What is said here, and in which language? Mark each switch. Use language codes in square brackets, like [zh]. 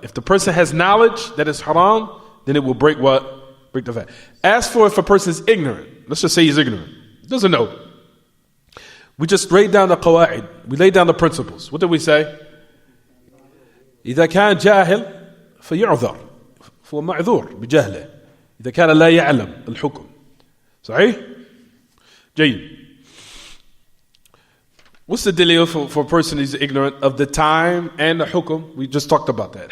[en] If the person has knowledge that it's haram, then it will break what? Break the fast. As for if a person is ignorant, let's just say he's ignorant, he doesn't know. We just laid down the qawa'id. We laid down the principles. What did we say? [ar] إذا كان جاهل فيعذر. فهو معذور بجهله إذا كان لا يعلم الحكم. صحيح؟ جيد. [en] What's the delay for a person who's ignorant of the time and the hukum? We just talked about that.